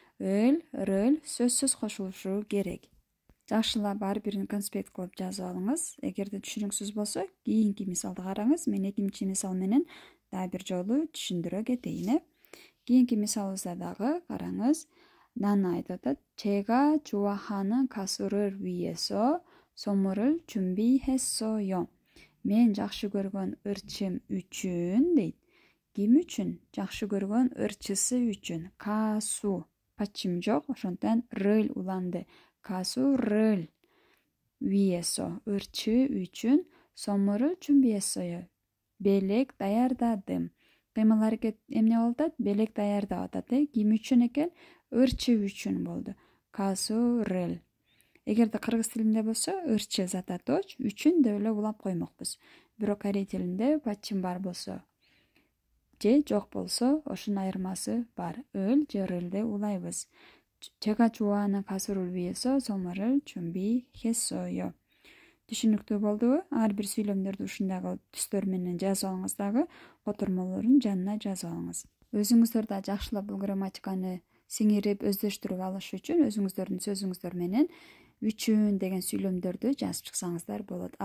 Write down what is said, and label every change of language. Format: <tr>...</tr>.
<ky>Өл, рөл сөзсүз кошулушу керек. Жакшылап ар бирин конспект кылып жазып алыңыз. Эгерде түшүнүксүз болсо, кийинки мисалды караңыз. Мен экинчи мисал менен дагы бир жолу түшүндүрө кетейин. Кийинки мисалыбызда дагы караңыз. Нана айтып атат:</ky> <ko>"제가 좋아하는 가수를 위해서 선물을 준비했어요."</ko> <ky>Мен жакшы көргөн ырчым үчүн дейт. Ким үчүн? Жакшы көргөн ырчысы үчүн. Касу. Пачым жок, ошондон рыл уланды. Касу рыл. Виесо. Ырчы үчүн.</ky> <ko>Сомуру 준비했어요.</ko> <ky>Белек даярдадым. Кыймыл аракет эмне болуп атат? Белек даярдап атат. Ким үчүн экен? Ырчы үчүн болду. Касу рыл. Эгерде кыргыз тилинде болсо, ырчы зататоч, үчүн деп эле улап коймокпуз. Бирок корей тилинде пачым бар болсо же жок болсо, ошонун айырмасы бар. Өл же рыл деп улайбыз.</ky> <ko>"제가 좋아하는 가수를 위해서 선물을 준비했어요."</ko> <ky>Түшүнүктүү болдубу? Ар бир сүйлөмдөрдү ушундагы түстөр менен жазып алыңыз дагы, котормолорун жанына жазып алыңыз. Өзүңүздөр да жакшылап бул грамматиканы сиңирип, өздөштүрүп алыш үчүн өзүңүздөрдүн сөзүңүздөр менен үчүн деген сүйлөмдөрдү жазып чыксаңыздар болот.</ky>